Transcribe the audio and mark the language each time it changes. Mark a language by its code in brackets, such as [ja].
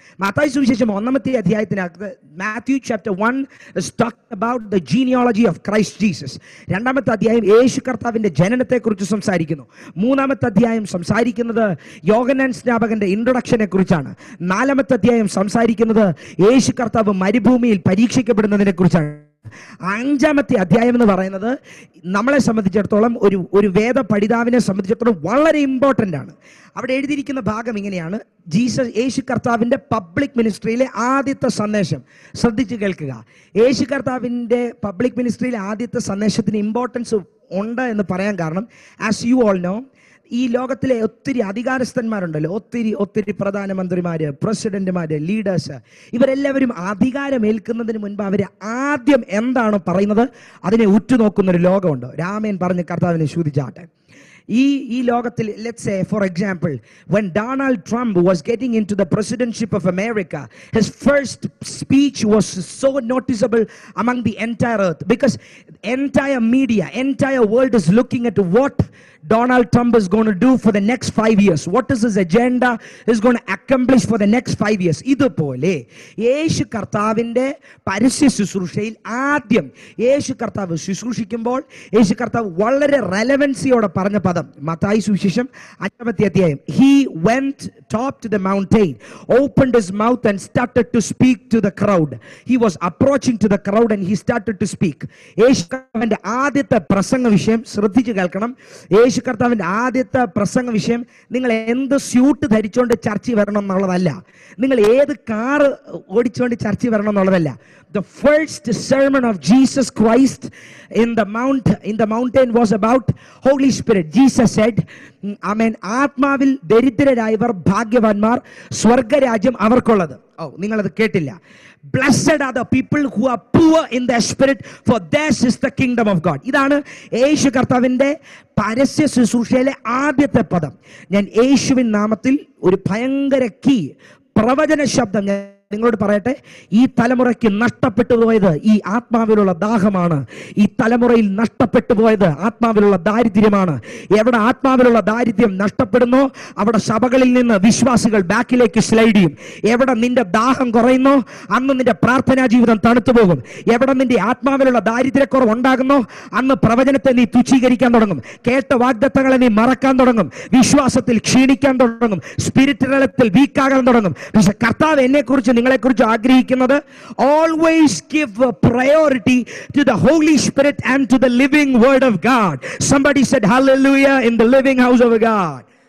[ml] മത്തായി സുവിശേഷം 1-ാമത്തെ അധ്യായത്തിനകത്ത് Matthew chapter 1 [en] is talking about the genealogy of Christ Jesus. [ml] 2-ാമത്തെ അധ്യായം യേശു കർത്താവിന്റെ ജനനത്തെക്കുറിച്ച് സംസാരിക്കുന്നു. 3-ാമത്തെ അധ്യായം സംസാരിക്കുന്നത് യോഹന്നാൻ സ്നാപകന്റെ ഇൻട്രൊഡക്ഷനെ കുറിച്ചാണ്. 4-ാമത്തെ അധ്യായം സംസാരിക്കുന്നത് യേശു കർത്താവ് മരുഭൂമിയിൽ പരീക്ഷിക്കപ്പെടുന്നതിനെ കുറിച്ചാണ്. 5-ാമത്തെ അധ്യായം എന്ന് പറയുന്നത് നമ്മളെ സംബന്ധിച്ചിടത്തോളം ഒരു വേദ പഠിതാവിനെ സംബന്ധിച്ചിടത്തോളം വളരെ ഇമ്പോർട്ടൻ്റ് ആണ്. അവിടെ എഴുതിയിരിക്കുന്ന ഭാഗം ഇങ്ങനെയാണ്: യേശു കർത്താവിൻ്റെ പബ്ലിക് മിനിസ്ട്രിയിലെ ആദ്യത്തെ സന്ദേശം. ശ്രദ്ധിച്ച് കേൾക്കുക. യേശു കർത്താവിൻ്റെ പബ്ലിക് മിനിസ്ട്രിയിലെ ആദ്യത്തെ സന്ദേശത്തിന് ഇമ്പോർട്ടൻസ് ഉണ്ട് എന്ന് പറയാൻ കാരണം, [en] as you all know, [ml] ഈ ലോകത്തിലെ ഒത്തിരി അധികാരസ്ഥന്മാരുണ്ടല്ലോ, ഒത്തിരി പ്രധാനമന്ത്രിമാര്, പ്രസിഡന്റുമാര്, ലീഡേഴ്സ്, ഇവരെല്ലാവരും അധികാരമേൽക്കുന്നതിന് മുൻപ് അവർ ആദ്യം എന്താണ് പറയുന്നത് അതിനെ ഉറ്റുനോക്കുന്നൊരു ലോകമുണ്ട്. രാമൻ പറഞ്ഞ് കർത്താവിനെ ശുദ്ധിച്ചാട്ടെ. ഈ ലോകത്തിൽ, [en] let's say for example, when Donald Trump was getting into the presidency of America, his first speech was so noticeable among the entire earth, because entire media, entire world is looking at what Donald Trump is going to do for the next 5 years. What is his agenda is going to accomplish for the next 5 years. [ml] ഇതുപോലെ യേശു കർത്താവിൻ്റെ പരസ്യ ശുശ്രൂഷയിൽ ആദ്യം യേശു കർത്താവ് ശുശ്രൂഷിക്കുമ്പോൾ യേശു കർത്താവ് വളരെ റെലവൻസിയോടെ പറഞ്ഞ പദം, മത്തായി സുവിശേഷം 5-ാമത്തെ അധ്യായം, [en] he went top to the mountain, opened his mouth and started to speak to the crowd. He was approaching to the crowd and he started to speak. [ml] യേശു കർത്താവിൻ്റെ ആദ്യത്തെ പ്രസംഗ വിഷയം ശ്രദ്ധിച്ച് കേൾക്കണം. യേശു കർത്താവിൻ്റെ ആദ്യത്തെ പ്രസംഗ വിഷയം നിങ്ങൾ എന്ത് സ്യൂട്ട് ധരിച്ചുകൊണ്ട് ചർച്ചിൽ വരണം എന്നുള്ളതല്ല, നിങ്ങൾ ഏത് കാറ് ഓടിച്ചുകൊണ്ട് ചർച്ചിൽ വരണം എന്നുള്ളതല്ല. [en] The first sermon of Jesus Christ in the mountain was about Holy Spirit. Jesus said, Amen, [ml] ആത്മാവിൽ ദരിദ്രരായവർ ഭാഗ്യവാന്മാർ, സ്വർഗരാജ്യം അവർക്കുള്ളത്. നിങ്ങളത് കേട്ടില്ല. [en] Blessed are the people who are poor in their spirit, for theirs is the kingdom of God. [ml] ഇതാണ് യേശു കർത്താവിൻ്റെ പരസ്യ ശുശ്രൂഷയിലെ ആദ്യത്തെ പദം. ഞാൻ യേശുവിൻ നാമത്തിൽ ഒരു ഭയങ്കര പ്രവചന ശബ്ദം ഞാൻ നിങ്ങളോട് പറയട്ടെ. ഈ തലമുറയ്ക്ക് നഷ്ടപ്പെട്ടു പോയത് ഈ ആത്മാവിലുള്ള ദാഹമാണ്. ഈ തലമുറയിൽ നഷ്ടപ്പെട്ടു പോയത് ആത്മാവിലുള്ള ദാരിദ്ര്യമാണ്. എവിടെ ആത്മാവിലുള്ള ദാരിദ്ര്യം നഷ്ടപ്പെടുന്നോ അവിടെ സഭകളിൽ നിന്ന് വിശ്വാസികൾ ബാക്കിലേക്ക് സ്ലൈഡ് ചെയ്യും. എവിടെ നിന്റെ ദാഹം കുറയുന്നോ അന്ന് നിന്റെ പ്രാർത്ഥനാ ജീവിതം തണുത്തു പോകും. എവിടെ നിന്റെ ആത്മാവിലുള്ള ദാരിദ്ര്യക്കുറവ് ഉണ്ടാകുന്നോ അന്ന് പ്രവചനത്തെ നീ തുച്ഛീകരിക്കാൻ തുടങ്ങും. കേട്ട വാഗ്ദത്തങ്ങളെ നീ മറക്കാൻ തുടങ്ങും. വിശ്വാസത്തിൽ ക്ഷീണിക്കാൻ തുടങ്ങും. സ്പിരിറ്റ് തലത്തിൽ വീക്കാകാൻ തുടങ്ങും. പക്ഷെ കർത്താവ് എന്നെ കുറിച്ച് നിങ്ങളെക്കുറിച്ച് ആഗ്രഹിക്കുന്നത്, [en] Always give priority to the Holy Spirit and to the living word of God. Somebody said hallelujah in the living house of God.